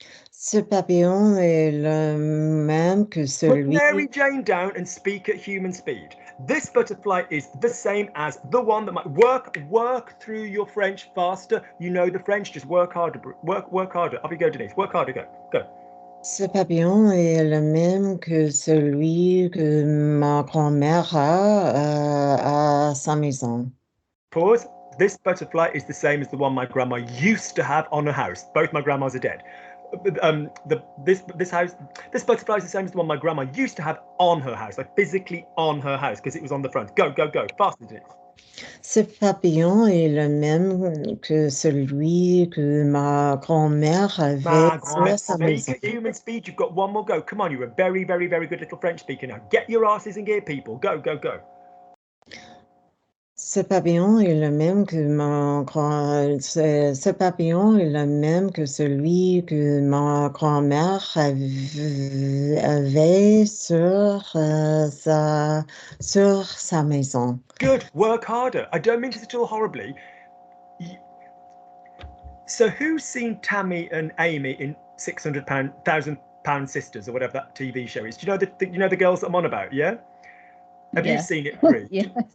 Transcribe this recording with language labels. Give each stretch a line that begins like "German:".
French: Ce papillon est le même que celui.
English: Put Mary Jane down and speak at human speed. This butterfly is the same as the one that might work through your French faster. You know the French. Just work harder. Work harder. Up you go, Denise. Work harder. Go.
French: Ce papillon est le même que celui que ma grand-mère a à sa maison.
English: Pause. This butterfly is the same as the one my grandma used to have on her house. Both my grandmas are dead. This butterfly is the same as the one my grandma used to have on her house, like physically on her house, because it was on the front. Go. Faster, Denise.
French: Ce papillon est le même que celui que ma grand-mère avait à sa maison.
English: Speak at human speed. You've got one more go. Come on, you're a very, very, very good little French speaker now. Get your asses in gear, people. Go.
French: Ce papillon est le même que ce papillon est le même que celui que ma grand-mère avait sur sa maison.
English: Good. Work harder. I don't mean this at all horribly. So who's seen Tammy and Amy in £600,000 Sisters or whatever that TV show is? Do you know the girls that I'm on about? Yeah. Have you seen it, Brie? Yes.